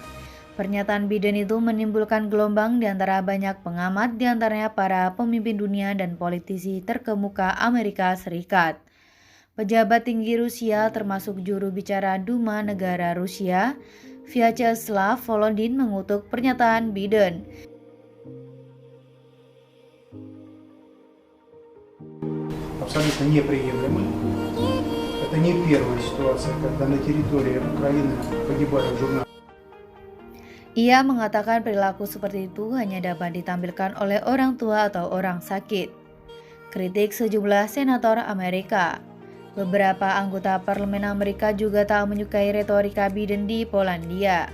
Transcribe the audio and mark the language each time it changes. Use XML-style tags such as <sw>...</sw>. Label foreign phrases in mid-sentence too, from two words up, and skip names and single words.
<id>Pernyataan Biden itu menimbulkan gelombang di antara banyak pengamat, di antaranya para pemimpin dunia dan politisi terkemuka Amerika Serikat. Pejabat tinggi Rusia termasuk juru bicara Duma Negara Rusia, Vyacheslav Volodin mengutuk pernyataan Biden.</id> <ru>Абсолютно неприемлемы. Это не первая ситуация, когда на территории Украины погибают журналисты.</ru> <id>Ia mengatakan perilaku seperti itu hanya dapat ditampilkan oleh orang tua atau orang sakit. Kritik sejumlah senator Amerika. Beberapa anggota parlemen Amerika juga tak menyukai retorika Biden di Polandia.</id>